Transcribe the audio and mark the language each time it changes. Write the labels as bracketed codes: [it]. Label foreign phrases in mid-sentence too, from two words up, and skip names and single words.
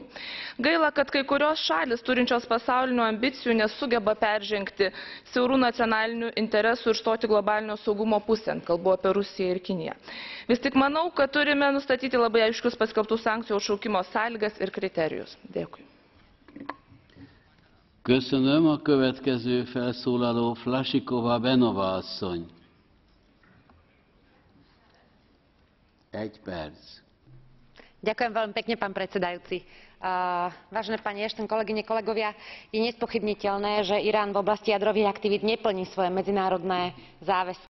[lt] Gaila, kad kai kurios šalis turinčios pasaulinių ambicijų nesugeba peržengti siaurų nacionalinių interesų ir stoti globalinio saugumo pusėn, kalbu apie Rusiją ir Kiniją. Vis tik manau, kad turime nustatyti labai aiškius paskelbtų sankcijų atšaukimo sąlygas ir kriterijus. Dėkui. [hu] Köszönöm. A következő felszólaló Flašíková Benová asszony. 1 perc. [sk] Ďakujem veľmi pekne, pán predsedajúci. Vážené pani Ashton, kolegyne, kolegovia, je nespochybniteľné, že Irán v oblasti jadrových aktivít neplní svoje medzinárodné záväzky.